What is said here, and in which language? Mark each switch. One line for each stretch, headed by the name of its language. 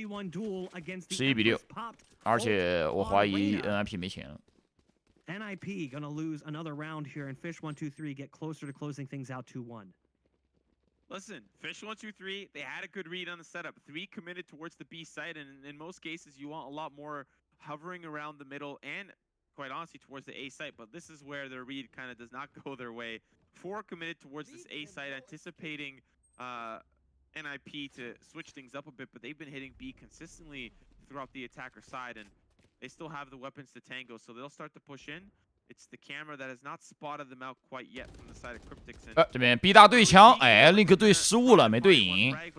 Chinese: 11比6，而且我怀疑 NIP 没钱了。
English: NIP gonna lose another round here, and Fish123 get closer to closing things out 2-1. Listen, Fish123, they had a good read on the setup. 3 committed towards the B site, and in most cases, you want a lot more hovering around the middle and, quite honestly, towards the A site. But this is where their read kind of does not go their way. 4 committed towards this A site, anticipating NIP to switch things up a bit, but they've been hitting B consistently throughout the attacker side, and they still have the weapons to tango, so they'll start to push in. It's the camera that has not spotted them out quite yet from the side of Cryptics.
Chinese: 这边 B 大对枪，哎 ，Link 对失误了，没对赢。